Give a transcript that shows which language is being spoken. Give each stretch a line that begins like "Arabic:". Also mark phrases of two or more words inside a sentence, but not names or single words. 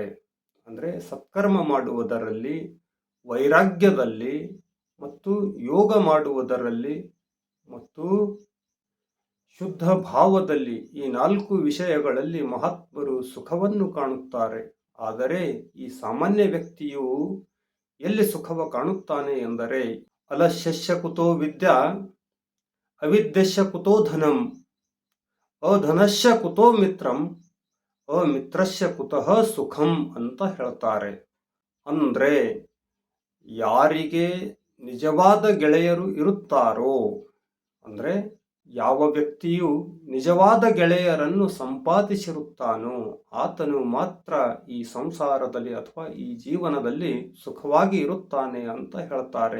Kannada: ಅಂದರೆ ಸತ್ಕರ್ಮ ಮಾಡುವುದರಲ್ಲಿ, ವೈರಾಗ್ಯದಲ್ಲಿ ಮತ್ತು ಯೋಗ ಮಾಡುವುದರಲ್ಲಿ ಮತ್ತು ಶುದ್ಧ ಭಾವದಲ್ಲಿ, ಈ 4 ವಿಷಯಗಳಲ್ಲಿ ಮಹಾತ್ಮರು ಸುಖವನ್ನು ಕಾಣುತ್ತಾರೆ. ಆದರೆ ಈ ಸಾಮಾನ್ಯ ವ್ಯಕ್ತಿಯು ಎಲ್ಲಿ ಸುಖವ ಕಾಣುತ್ತಾನೆ ಎಂದರೆ,
Sanskrit: ಅಲಸ್ಯಸ್ಯ ಕುತೋ ವಿದ್ಯಾ ಅವಿದ್ಯಸ್ಯ ಕುತೋ ಧನಂ ಅಧನಸ್ಯ ಕುತೋ ಮಿತ್ರಂ ಅಮಿತ್ರಸ್ಯ ಕುತಃ ಸುಖಂ
Kannada: ಅಂತ ಹೇಳ್ತಾರೆ. ಅಂದರೆ ಯಾರಿಗೆ ನಿಜವಾದ ಗೆಳೆಯರು ಇರುತ್ತಾರೋ, ಅಂದರೆ ಯಾವ ವ್ಯಕ್ತಿಯು ನಿಜವಾದ ಗೆಳೆಯರನ್ನು ಸಂಪಾದಿಸಿರುತ್ತಾನೋ ಆತನು ಮಾತ್ರ ಈ ಸಂಸಾರದಲ್ಲಿ ಅಥವಾ ಈ ಜೀವನದಲ್ಲಿ ಸುಖವಾಗಿ ಇರುತ್ತಾನೆ ಅಂತ ಹೇಳ್ತಾರೆ.